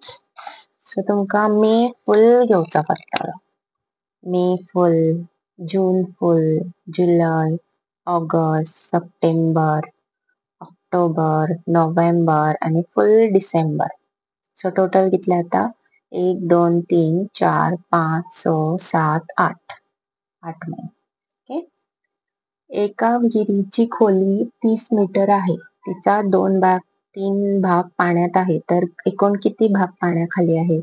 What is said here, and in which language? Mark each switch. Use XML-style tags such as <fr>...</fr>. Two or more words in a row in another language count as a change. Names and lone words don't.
<kok>सो तुमकां</kok> <en>May full</en> <kok>घेवचो पडटलो.</kok> <en>May full, June full, July, August, September, October, November आणि full December. so total</en> <kok>कितले आता? 1 2 3 4 5 6 7 8 महिने. ओके.</kok> <mr>एका विहिरीची खोली 30 मीटर आहे. तिचा 3 भाग पाण्यात आहे, तर एकूण किती भाग पाण्याखाली आहे?</mr>